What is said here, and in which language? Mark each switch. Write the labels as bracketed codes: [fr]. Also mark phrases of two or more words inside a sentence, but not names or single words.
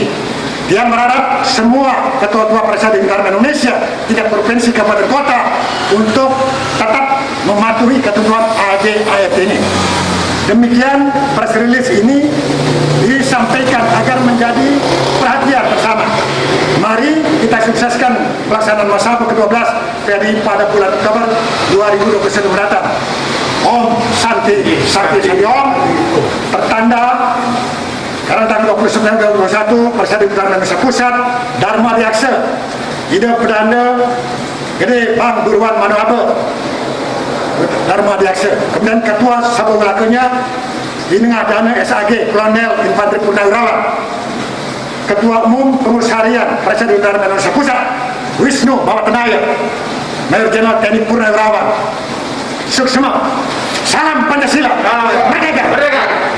[id] Dia berharap semua ketua-ketua Parisa di negara Indonesia, tingkat provinsi, kabupaten, kota untuk tetap mematuhi ketentuan ADART ini. Demikian [en] press release [id] ini disampaikan agar menjadi perhatian bersama. Mari kita sukseskan pelaksanaan Mahasabah ke-12 PHDI pada bulan Oktober 2021 mendatang. [sa] Om Santi Santi Santi Om, [id] tertanda karena tanggal 29 2021 Parisa di Indonesia Pusat, Dharma Diaksa, Ida Pedanda, Gede Bang Durwan Manuabe, Dharma Diaksa. Kemudian Ketua Sabung Lakunya Dinengah Dana SAG Kolonel Infanteri Purnawirawan. Ketua Umum Pengurus Harian Parisa di Indonesia Pusat Wisnu Bawatanaya, Mayor Jenderal TNI Purnawirawan. Suksema. Salam Pancasila. Merdeka.